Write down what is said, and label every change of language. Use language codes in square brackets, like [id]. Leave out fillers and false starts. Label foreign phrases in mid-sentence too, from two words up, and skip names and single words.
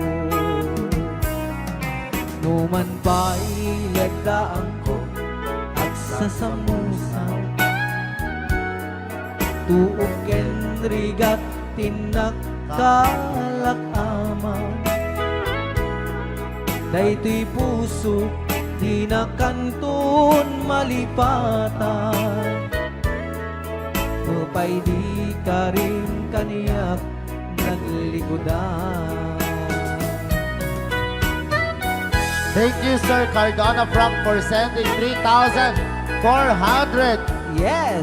[ilo] Numan pa'y lagdaan ko at sasamusaw Tuog ken rigat tinakkalak-ama Daytoy puso di na kanton malipatan Mupay di ka rin kaniyak naglikodan [en] Thank you, Sir Cardona Frank, for sending 3,400 Yes!